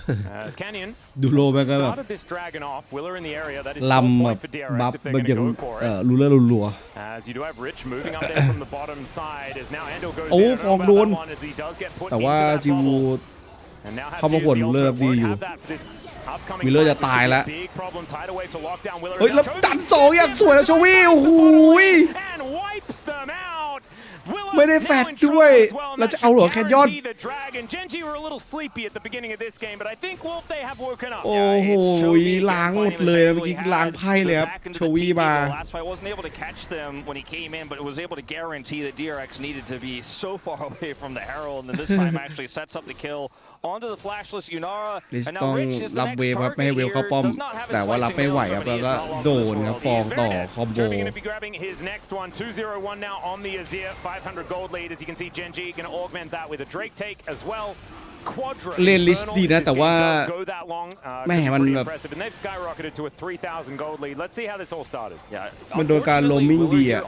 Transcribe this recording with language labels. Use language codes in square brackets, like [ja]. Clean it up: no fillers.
[en] As Canyon started this dragon off, Willer in the area, that is so point for DRX if they're going to go for it. As you do have Rich moving up there from the bottom side, as now Andal goes in about that one as he does get put into that bubble. And now has to use the ultimate, won't have that for this upcoming fight, which is a big problem tied away to lockdown. Willer [th] เฮ้ยแล้วดันสองอย่างสวยแล้วโชวี่โอ้โห [en] and wipes them out. [th] ไม่ได้แฟดด้วยเราจะเอาเหรอแคนยอน [en] Genji were a little sleepy at the beginning of this game, but I think Wolf they have woken up. [th] โอ้โหล้างหมดเลยเมื่อกี้ล้างไพ่เลยครับโชวี่มา [en] Last fight wasn't able to catch them when he came in, but it was able to guarantee that DRX needed to be so far away from the Herald, and then this time actually sets up the kill onto the flashless Yunara. [th] ลิสต้องรับเวฟครับไม่ให้เวฟเข้าป้อมแต่ว่ารับไม่ไหวครับแล้วก็โดนครับฟองต่อคอมโบ [en] grabbing his next one 2-0-1 now on the Azir 500 gold lead. As you can see, Genji going to augment that with a Drake take as well. [th] เล่นลิสดีนะแต่ว่าแม่มันแบบ [en] and they've skyrocketed to a 3,000 gold lead. Let's see how this all started. [th] มันโดนการโรมมิ่งดีอ่ะ